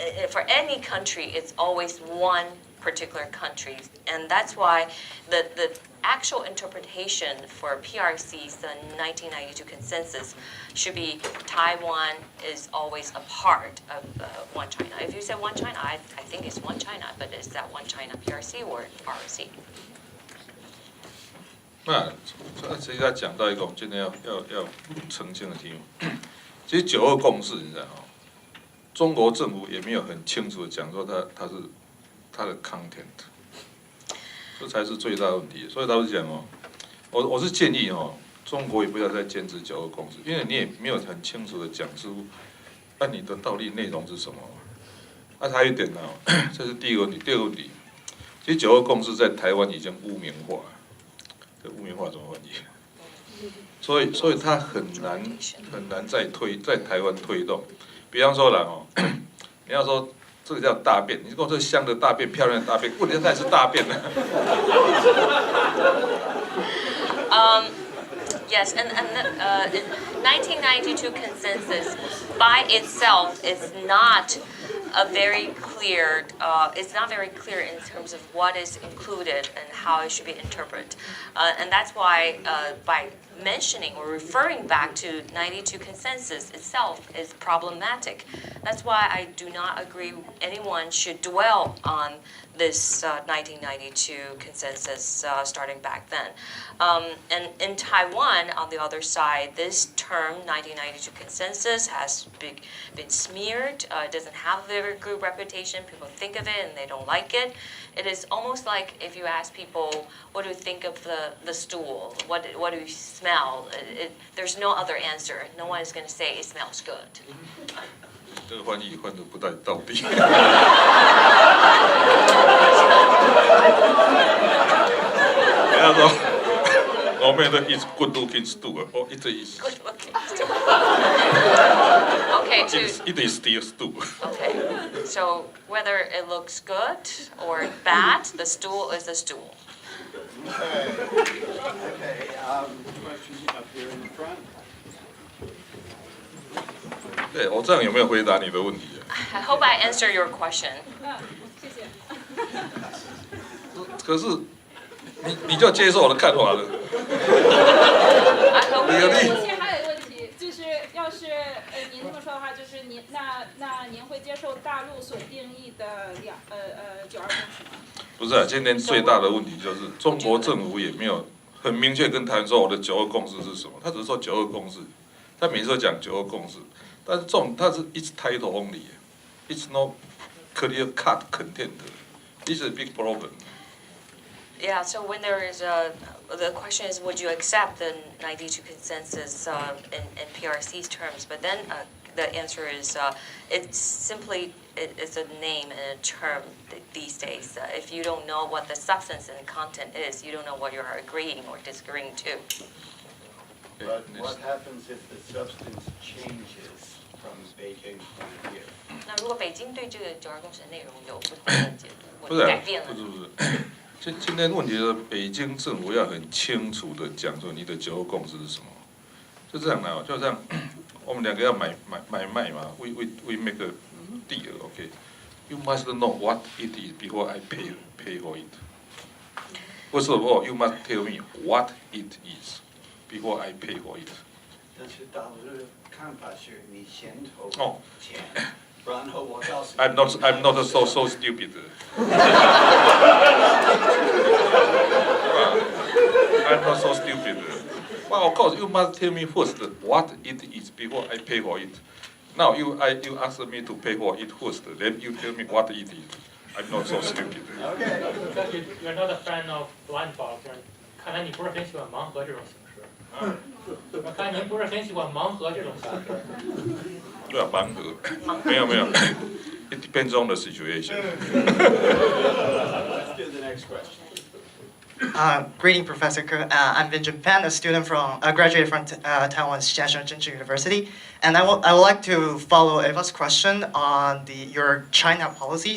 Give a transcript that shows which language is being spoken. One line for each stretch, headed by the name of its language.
English: for any country, it's always one particular country, and that's why the actual interpretation for PRC's 1992 consensus should be Taiwan is always a part of one China. If you say one China, I think it's one China, but is that one China PRC or ROC?
Chinese: 那其实他讲到一个我们今天要澄清的题目，其实9·2共识，你知道哦，中国政府也没有很清楚的讲说它的 content。这才是最大的问题，所以老实讲哦，我是建议哦，中国也不要再坚持9·2共识，因为你也没有很清楚的讲出，你的到底内容是什么。还有一点呢，这是第一个问题。第二个问题，其实9·2共识在台湾已经污名化，这污名化怎么翻译？所以它很难在台湾推动。比方说啦哦，你要说。这个叫大便，你说这香的大便、漂亮的大便，问题它也是大便呢。
English: Yes, and 1992 consensus by itself is not a very clear. It's not very clear in terms of what is included and how it should be interpreted, and that's why by mentioning or referring back to 92 consensus itself is problematic. That's why I do not agree anyone should dwell on this 1992 consensus starting back then. And in Taiwan, on the other side, this term 1992 consensus has been smeared. It doesn't have a very good reputation. People think of it and they don't like it. It is almost like if you ask people, what do you think of the stool? What do you smell? There's no other answer. No one is going to say it smells good.
Chinese: 这个翻译翻得不太到底。人家说，我们的
English: is good looking stool， 哦，it is。 Good looking stool. Okay, it is still stool. Okay, so whether it looks good or bad, the stool is a stool. Okay, question up here in the front.
Chinese: 对，我这样有没有回答你的问题啊？
English: I hope I answer your question.
Chinese: 谢谢。可是你就接受我的看法了。
English: I hope
Chinese: 而且还有一个问题，就是要是您这么说的话，就是您那您会接受大陆所定义的9·2共识吗？不是啊，今天最大的问题就是中国政府也没有很明确跟台湾说我的9·2共识是什么，他只是说9·2共识，他每次都讲9·2共识，但是它是
English: it's title only， it's no clear cut content， this is a big problem. Yeah, so when there is the question is, would you accept the 92 consensus in PRC's terms? But then the answer is, it's simply, it's a name and a term these days. If you don't know what the substance and content is, you don't know what you are agreeing or disagreeing to. But what happens if the substance changes from Beijing's point of view?
Chinese: 那如果北京对这个9·2共识的内容有不同的解读或不是啊者改变了，不是。今天问题是北京政府要很清楚的讲说你的9·2共识是什么，就这样的，就这样，我们两个要买卖嘛 ，
English: we make a deal, okay? You must know what it is before I pay for it. First of all, you must tell me what it is before I pay for it.
Chinese: 但是大陆的看法是你先投钱，然后我告诉你。
English: I'm not so stupid. I'm not so stupid. Well, of course, you must tell me first what it is before I pay for it. Now you ask me to pay for it first, then you tell me what it is. I'm not so stupid. Because you're not a fan of blind box，
Chinese: 看来你不是很喜欢盲盒这种形式。我看您不是很喜欢盲盒这种形式。对啊，盲盒，没有。
English: It depends on the situation. Let's do the next question. Greeting, Professor Ke. I'm Benjamin Pan, a student graduated from Taiwan's Jiaxing University, and I would like to follow Eva's question on your China policy.